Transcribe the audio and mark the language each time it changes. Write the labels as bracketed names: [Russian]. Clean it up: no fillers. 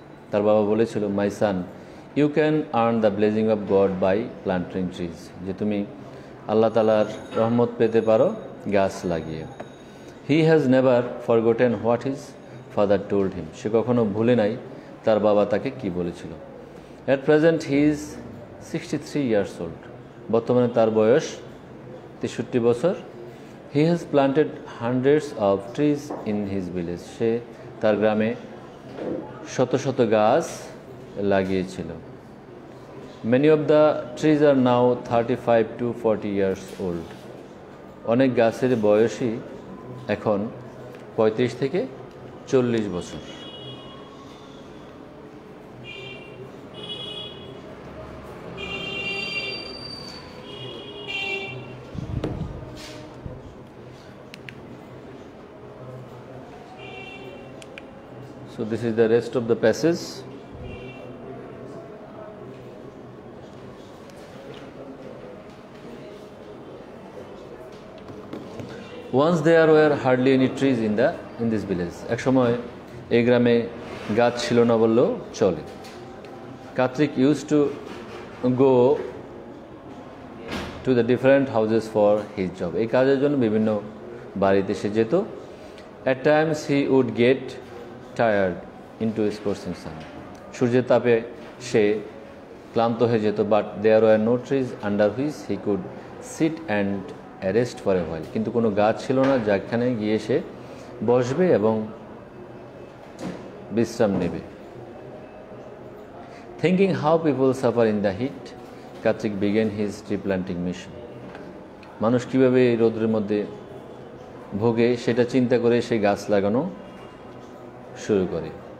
[Bangla] তার বাবা বলেছিল, [English] my son, you can earn the blessing of God by planting trees, [Bangla] যে তুমি আল্লাহ তালার রহমত পেতে পারো গাছ লাগিয়ে. [English] He has never forgotten what his father told him. [Bangla] সে কখনো ভুলে নাই তার বাবা তাকে কি বলেছিল. [English] At present he is 63 years old. [Bangla] বর্তমানে তার বয়স 63 বছর. [English] He has planted hundreds of trees in his village. [Bangla] সে তার গ্রামে শত শত গাছ লাগিয়েছিল. [English] Many of the trees are now 35 to 40 years old. [Bangla] অনেক গাছের বয়সই এখন 35 থেকে 40 বছর. [English] So this is the rest of the passage. Once there were hardly any trees in this village. [Bangla] এক সময় এই গ্রামে গাছ ছিল না বললেও চলে. [English] Kartik used to go to the different houses for his job. [Bangla] এই কাজের জন্য বিভিন্ন বাড়িতে সে যেত. [English] At times he would get tired into a scorching sun. [Bangla] সূর্যের তাপে সে ক্লান্ত হয়ে যেত. [English] But there were no trees under which he could sit and rest for a while, [Bangla] কিন্তু কোনো গাছ ছিল না যেখানে গিয়ে সে বসবে এবং বিশ্রাম নেবে। [English] Thinking how people suffer in the heat, Kartik began his tree planting mission. [Bangla] মানুষ কীভাবে এই রৌদ্রের মধ্যে ভোগে সেটা চিন্তা করে সে গাছ লাগানো শুরু করে।